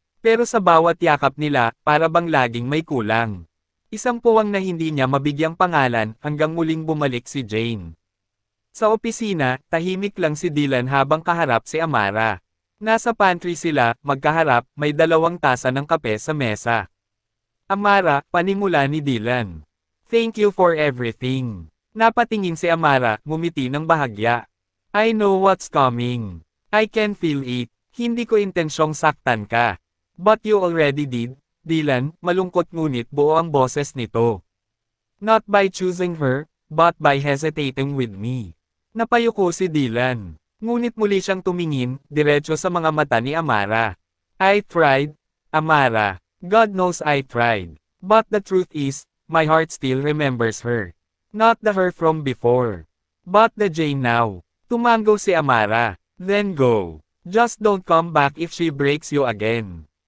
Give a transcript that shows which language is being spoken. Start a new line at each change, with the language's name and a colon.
Filipino: Pero sa bawat yakap nila, para bang laging may kulang. Isang puwang na hindi niya mabigyang pangalan, hanggang muling bumalik si Jane. Sa opisina, tahimik lang si Dylan habang kaharap si Amara. Nasa pantry sila, magkaharap, may dalawang tasa ng kape sa mesa. Amara, panimula ni Dylan.
English: Thank you for everything.
Filipino: Napatingin si Amara, ngumiti ng bahagya.
English: I know what's coming. I can feel it.
Filipino: Hindi ko intensyong saktan ka.
English: But you already did,
Filipino: Dylan, malungkot ngunit buo ang boses nito.
English: Not by choosing her, but by hesitating with me.
Filipino: Napayuko si Dylan. Ngunit muli siyang tumingin, diretso sa mga mata ni Amara.
English: I tried, Amara. God knows I tried. But the truth is, my heart still remembers her. Not the her from before. But the Jane now.
Filipino: Tumango si Amara.
English: Then go. Just don't come back if she breaks you again.